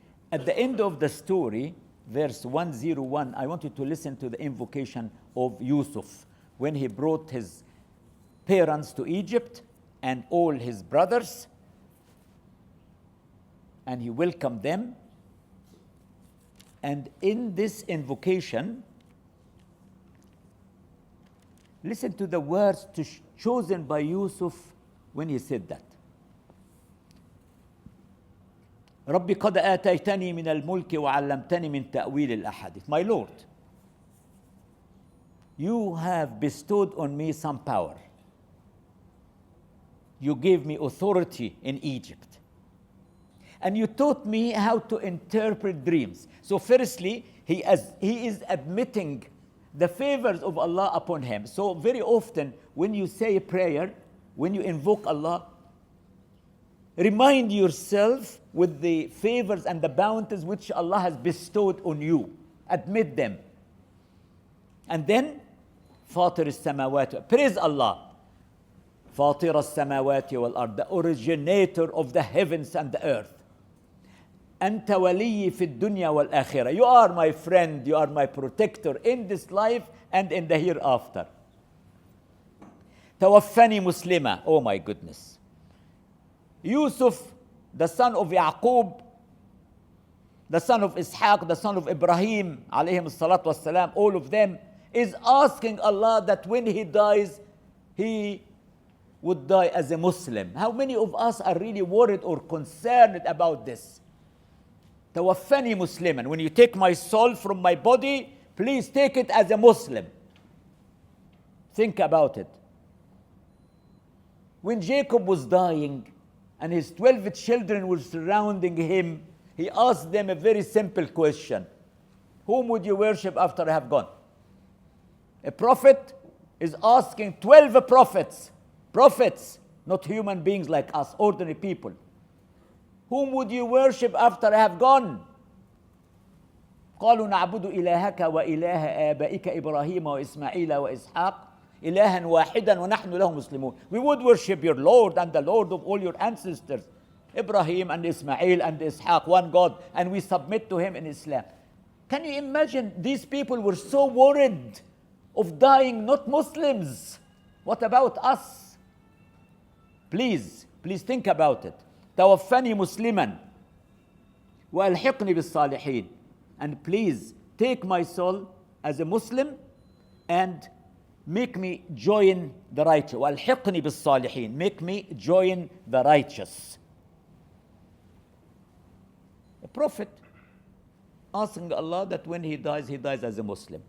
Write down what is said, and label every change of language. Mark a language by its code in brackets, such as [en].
[en] At the end of the story, verse 101, I want you to listen to the invocation of Yusuf when he brought his parents to Egypt and all his brothers, and he welcomed them. And in this invocation, listen to the words chosen by Yusuf when he said that. [ar] ربي قد آتيتني من الملك وعلمتني من تأويل الأحاديث. [en] My Lord, you have bestowed on me some power. You gave me authority in Egypt. And you taught me how to interpret dreams. So firstly, he is admitting the favors of Allah upon him. So very often when you say a prayer, when you invoke Allah, remind yourself with the favors and the bounties which Allah has bestowed on you. Admit them. And then, [ar] فاطر السماوات. [en] Praise Allah. [ar] فاطر السماوات والأرض. [en] The originator of the heavens and the earth. [ar] أنت ولي في الدنيا والآخرة. [en] You are my friend, you are my protector in this life and in the hereafter. [ar] توفني مسلمة. [en] Oh my goodness. Yusuf, the son of Yaqub, the son of Ishaq, the son of Ibrahim, alayhim salatu wassalam, all of them, is asking Allah that when he dies, he would die as a Muslim. How many of us are really worried or concerned about this? [ar] توفني مسلما. [en] When you take my soul from my body, please take it as a Muslim. Think about it. When Jacob was dying and his 12 children were surrounding him, he asked them a very simple question. Whom would you worship after I have gone? A prophet is asking 12 prophets, not human beings like us, ordinary people. Whom would you worship after I have gone? [ar] قالوا نعبد إلهك وإله آبائك إبراهيم وإسماعيل وإسحاق إلها واحدا ونحن له مسلمون. [en] We would worship your Lord and the Lord of all your ancestors, Ibrahim and Ismail and Ishaq, one God, and we submit to him in Islam. Can you imagine? These people were so worried of dying not Muslims. What about us? Please think about it. [ar] توفني مسلما وألحقني بالصالحين. [en] And please take my soul as a Muslim and make me join the righteous. [ar] وألحقني بالصالحين. [en] Make me join the righteous. A prophet asking Allah that when he dies as a Muslim.